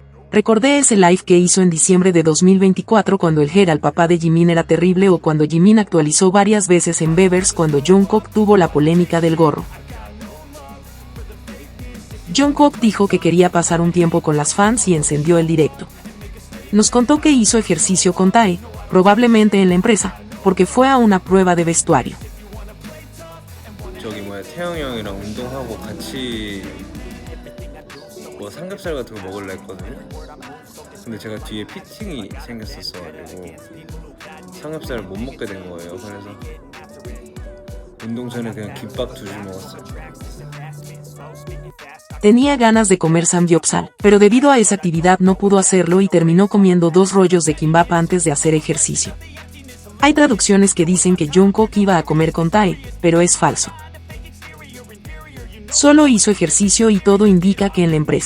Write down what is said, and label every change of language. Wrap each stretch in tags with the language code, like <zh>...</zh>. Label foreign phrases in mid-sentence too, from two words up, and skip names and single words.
<es>Recordé ese live que hizo en diciembre de 2024 cuando el Hera, el papá de Jimin, era terrible, o cuando Jimin actualizó varias veces en Bevers cuando Jungkook tuvo la polémica del gorro. Jungkook dijo que quería pasar un tiempo con las fans y encendió el directo. Nos contó que hizo ejercicio con Tae, probablemente en la empresa, porque fue a una prueba de vestuario.</es> <ko>태영이 형이랑 운동하고 같이 뭐 삼겹살 같은 거 먹으려 했거든요. 근데 제가 뒤에 피팅이 생겼었어가지고 삼겹살을 못 먹게 된 거예요. 그래서 운동 전에 그냥 김밥 2줄 먹었어요.</ko> <es>Tenía ganas de comer samgyeopsal, pero debido a esa actividad no pudo hacerlo y terminó comiendo 2 rollos de kimbap antes de hacer ejercicio. Hay traducciones que dicen que Jungkook iba a comer con Tae, pero es falso. Solo hizo ejercicio y todo indica que en la empresa.</es>